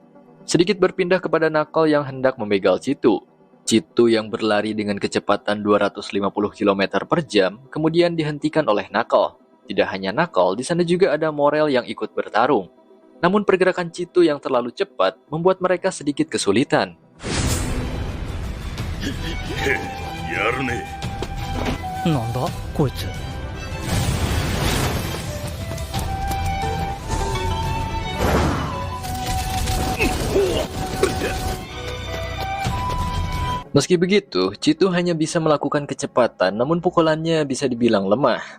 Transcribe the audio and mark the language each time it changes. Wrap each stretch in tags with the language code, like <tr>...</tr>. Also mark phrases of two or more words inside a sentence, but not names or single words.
<id>Sedikit berpindah kepada Knuckle yang hendak membegal Chitu. Chitu yang berlari dengan kecepatan 250 km per jam kemudian dihentikan oleh Knuckle. Tidak hanya Knuckle, di sana juga ada Morel yang ikut bertarung. Namun pergerakan Chitu yang terlalu cepat membuat mereka sedikit kesulitan.</id> <ja>やるね。なんだこいつ。</ja> <id>Meski begitu, Chitu hanya bisa melakukan kecepatan, namun pukulannya bisa dibilang lemah.</id>